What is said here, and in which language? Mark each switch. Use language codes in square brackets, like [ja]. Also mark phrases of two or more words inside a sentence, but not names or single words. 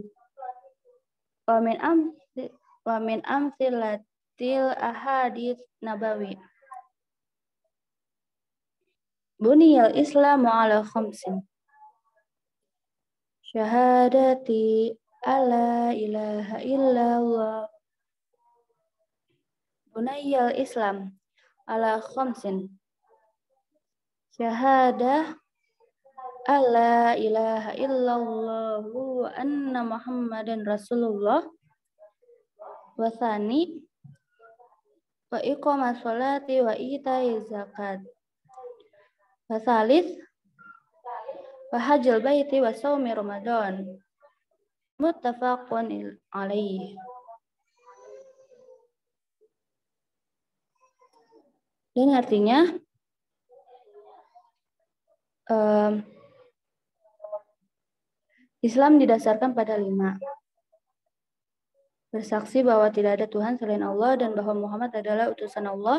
[ar] ومن أمثلة الأحاديث النبوي. بني الإسلام على خمس. شهادة أن لا إله إلا الله. بني الإسلام على خمس. شهادة أن لا إله إلا الله وأن محمدا رسول الله. والثاني وإقام الصلاة وإيتاء الزكاة. والثالث وحج البيت وصوم رمضان. متفق عليه. [id] Dan artinya Islam didasarkan pada 5. Bersaksi bahwa tidak ada Tuhan selain Allah dan bahwa Muhammad adalah utusan Allah.